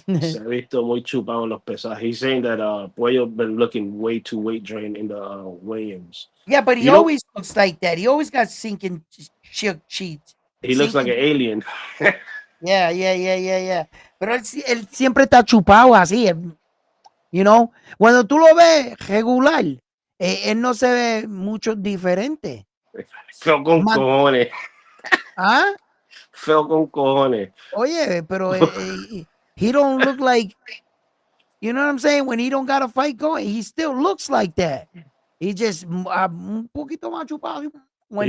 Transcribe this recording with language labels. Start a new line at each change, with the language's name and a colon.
Spanish: Se ha visto muy chupado en los pesajes.
English: He's saying that Puello been looking way too weight drained in the Williams. Yeah, but he You know, always looks like that. He always got sinking cheeks. he looks like Sinking. an alien. Yeah.
Spanish: Pero él siempre está chupado así.
English: You know,
Spanish: cuando tú lo ves regular, él no se ve mucho diferente. Feo con
English: Man-
Spanish: cojones. ¿Ah? Feo con cojones. Oye, pero
English: he don't look like, you know what I'm saying? When he don't got a fight going, he still looks like that. He just
Spanish: un poquito más chupado
English: when